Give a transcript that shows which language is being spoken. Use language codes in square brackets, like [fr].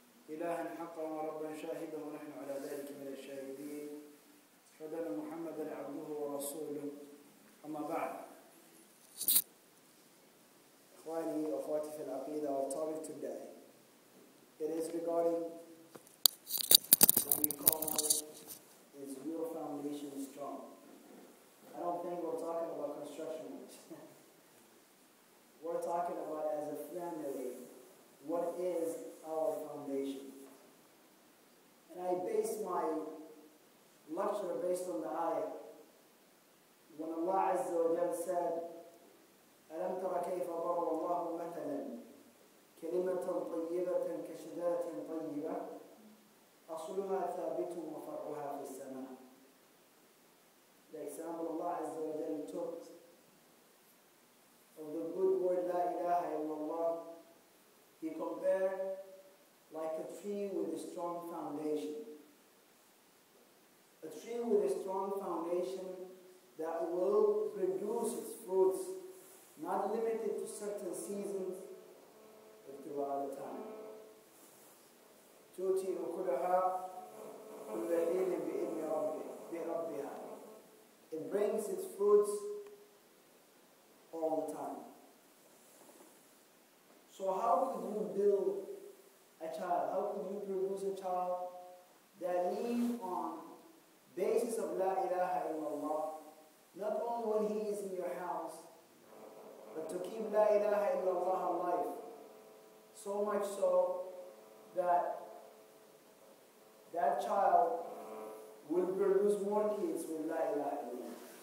[ar] إلها حقا وربا شاهدا ونحن على ذلك من الشاهدين أشهد أن محمدا عبده ورسوله أما بعد إخواني وأخواتي في العقيدة. [en] Our topic today, it is regarding what we call is your foundation strong. I don't think we're talking about construction works. We're talking about as a family, what is our foundation? And I base my lecture based on the ayah. When Allah Azza wa Jal said, [ar] أَلَمْ تَرَ كَيْفَ ضَرَبَ اللَّهُ مَثَلًا كَلِمَةً طَيِّبَةً كَشَجَرَةٍ طَيِّبَةٍ أَصْلُهَا ثَابِتٌ وَفَرْعُهَا فِي السَّمَاءِ. [en] The example Allah Azza wa Jal took of the good word La ilaha illallah, He compared like a tree with a strong foundation. A tree with a strong foundation that will produce its fruits, not limited to certain seasons, but throughout the time. [ar] تؤتي أكلها كل حين بإذن ربها. [en] It brings its fruits all the time. So how could you build a child? How could you produce a child that lives on basis of La ilaha illallah, not only when he is in your house, but to keep La ilaha illallah alive, so much so that that child will produce more kids with La ilaha illallah.